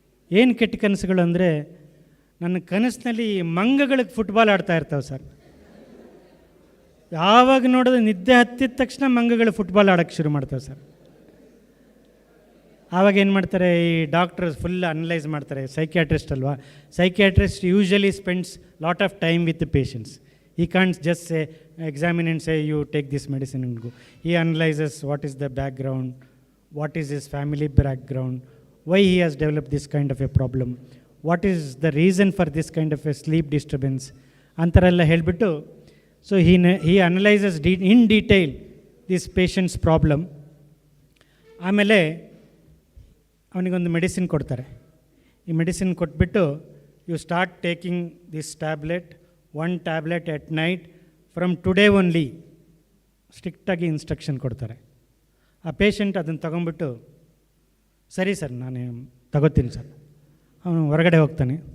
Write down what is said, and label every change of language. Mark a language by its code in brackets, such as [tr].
[kn] ಏನು ಕೆಟ್ಟ ಕನಸುಗಳು ಅಂದರೆ ನನ್ನ ಕನಸಿನಲ್ಲಿ ಮಂಗಗಳಿಗೆ ಫುಟ್ಬಾಲ್ ಆಡ್ತಾ ಇರ್ತಾವೆ ಸರ್. ಯಾವಾಗ ನೋಡೋದು ನಿದ್ದೆ ಹತ್ತಿದ ತಕ್ಷಣ ಮಂಗಗಳು ಫುಟ್ಬಾಲ್ ಆಡೋಕ್ಕೆ ಶುರು ಮಾಡ್ತಾವೆ ಸರ್. ಆವಾಗ ಏನು ಮಾಡ್ತಾರೆ, ಈ ಡಾಕ್ಟ್ರ್ ಫುಲ್ ಅನಲೈಸ್ ಮಾಡ್ತಾರೆ. ಸೈಕ್ಯಾಟ್ರಿಸ್ಟ್ ಅಲ್ವಾ, [en] Psychiatrist usually spends lot of time with the patients. He can't just say, examine and say, you take this medicine and go. He analyzes what is the background, what is his family background, why he has developed this kind of a problem, what is the reason for this kind of a sleep disturbance. [kn] ಅಂತಾರೆಲ್ಲ ಹೇಳಿಬಿಟ್ಟು, [en] so he analyzes in detail this patient's problem. [kn] ಆಮೇಲೆ ಅವನಿಗೊಂದು medicine ಕೊಡ್ತಾರೆ. ಈ medicine ಕೊಟ್ಬಿಟ್ಟು, [en] you start taking this tablet, 1 tablet at night from today only, [kn] ಸ್ಟ್ರಿಕ್ಟಾಗಿ instruction ಕೊಡ್ತಾರೆ. ಆ patient ಅದನ್ನು ತೊಗೊಂಬಿಟ್ಟು, ಸರಿ ಸರ್ ನಾನು ತಗೋತೀನಿ ಸರ್. ಅವನು ಹೊರಗಡೆ ಹೋಗ್ತಾನೆ.